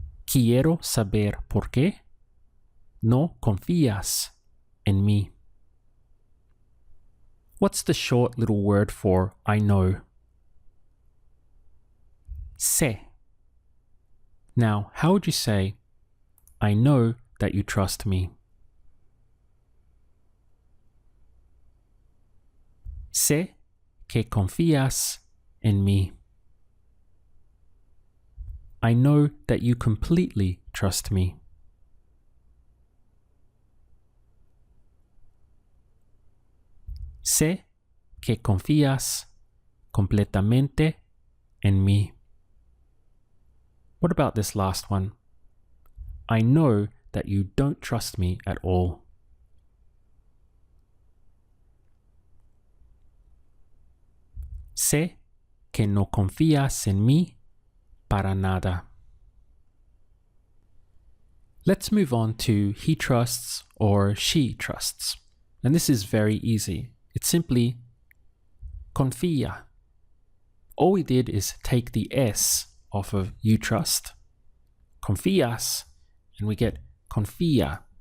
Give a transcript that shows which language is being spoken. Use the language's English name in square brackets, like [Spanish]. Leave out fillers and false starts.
[Spanish] Quiero saber por qué no confías en mí. [English] What's the short little word for I know? Sé. Now, how would you say, I know that you trust me? [Spanish] Sé que confías en mí. [English] I know that you completely trust me. [Spanish] Sé que confías completamente en mí. [English] What about this last one? I know that you don't trust me at all. [Spanish] Sé que no confías en mí para nada. [English] Let's move on to he trusts or she trusts. And this is very easy. It's simply confía. All we did is take the S off of you trust, confías, and we get confía.